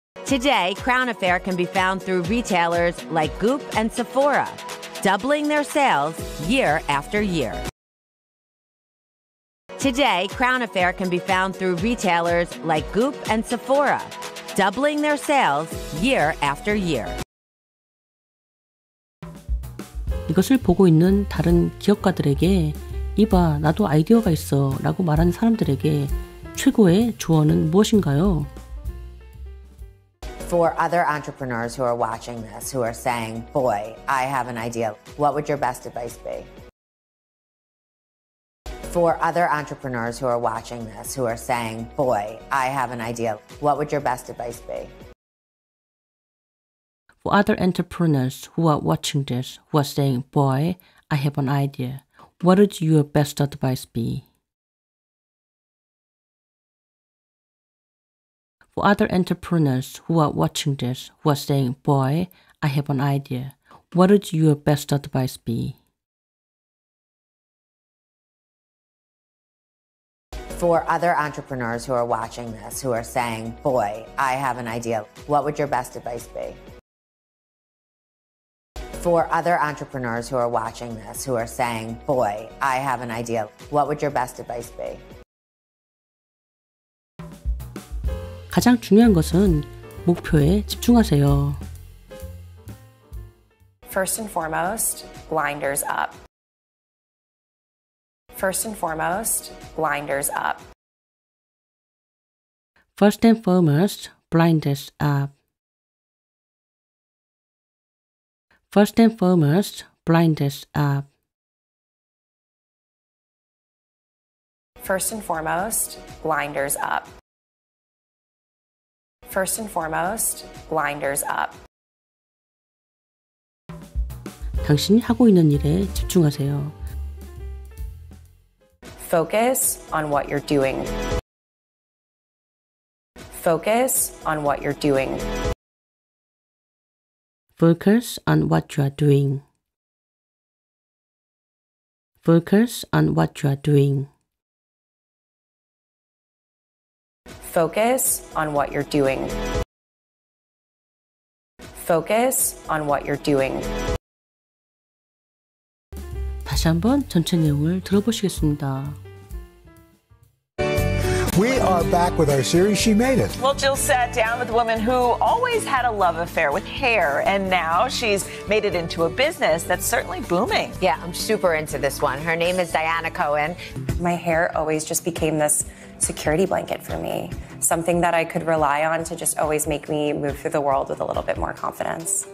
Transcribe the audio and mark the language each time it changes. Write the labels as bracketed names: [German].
[English] Today, Crown Affair can be found through retailers like Goop and Sephora, doubling their sales year after year. Today, Crown Affair can be found through retailers like Goop and Sephora, doubling their sales year after year. [Korean] 이것을 보고 있는 다른 기업가들에게 이봐, 나도 아이디어가 있어 라고 말하는 사람들에게 최고의 조언은 무엇인가요? [English] For other entrepreneurs who are watching this, who are saying, boy, I have an idea, what would your best advice be? For other entrepreneurs who are watching this, who are saying, boy, I have an idea, what would your best advice be? For other entrepreneurs who are watching this, who are saying, boy, I have an idea, what would your best advice be? For other entrepreneurs who are watching this, who are saying, boy, I have an idea, what would your best advice be? For other entrepreneurs who are watching this, who are saying, boy, I have an idea, what would your best advice be? For other entrepreneurs who are watching this, who are saying, boy, I have an idea, what would your best advice be? [Korean] 가장 중요한 것은 목표에 집중하세요. [English] First and foremost, blinders up. First and foremost, blinders up. First and foremost, blind us up. First and foremost, blind us up. First and foremost, blinders up. First and foremost, blinders up. [Korean] 당신이 하고 있는 일에 집중하세요. [English] Focus on what you're doing. Focus on what you're doing. Focus on what you are doing. Focus on what you are doing. Focus on what you're doing. Focus on what you're doing. [Korean] 다시 한번 전체 내용을 들어보시겠습니다. [English] We are back with our series, She Made It. Well, Jill sat down with a woman who always had a love affair with hair, and now she's made it into a business that's certainly booming. Yeah, I'm super into this one. Her name is Diana Cohen. My hair always just became this security blanket for me, something that I could rely on to just always make me move through the world with a little bit more confidence.